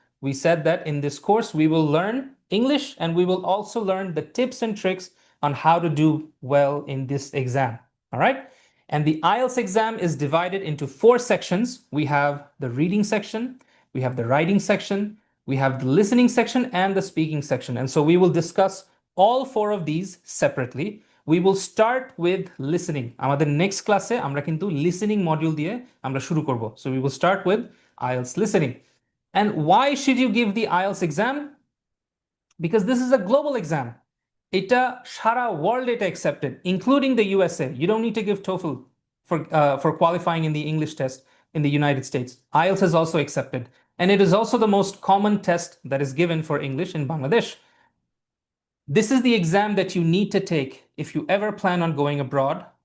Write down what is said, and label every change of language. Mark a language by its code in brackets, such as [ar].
[en] We said that in this course, we will learn English and we will also learn the tips and tricks on how to do well in this exam. All right. And the IELTS exam is divided into 4 sections. We have the reading section, we have the writing section, we have the listening section, and the speaking section. And so we will discuss all 4 of these separately. We will start with listening. [bn] আমাদের next ক্লাসে আমরা কিন্তু listening module দিয়ে আমরা শুরু করব। [en] So we will start with IELTS listening. And why should you give the IELTS exam? Because this is a global exam. [bn] এটা সারা world এটা [en] accepted, including the USA. You don't need to give TOEFL for qualifying in the English test in the United States. IELTS is also accepted. And it is also the most common test that is given for English in Bangladesh. This is the exam that you need to take if you ever plan on going abroad.